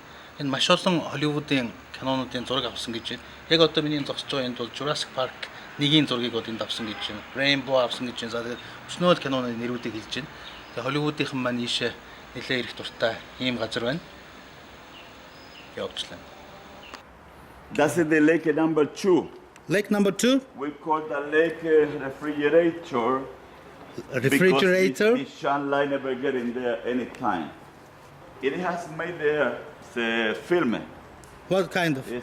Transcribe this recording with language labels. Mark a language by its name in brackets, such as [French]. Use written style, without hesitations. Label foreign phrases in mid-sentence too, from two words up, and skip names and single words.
[Mongolian] Энэ маш олон Холливуудын кинонуудын зураг авсан гэж байна. Яг одоо миний зогсож байгаа энд бол Jurassic Park 1-ийн зургийг бол энд авсан гэж байна. Rainbow авсан гэж байна. За тэгээд өчнөө л киноны нэрүүдийг хэлж байна. Тэгээ Холливуудынхан маань ийшээ нэлээ ирэх дуртай ийм газар байна. Явуулчлаа. [English] That's the lake number 2. Lake number 2? We call the lake refrigerator. Refrigerator? Because the sunlight never get in there any time. It has made there a film. What kind of?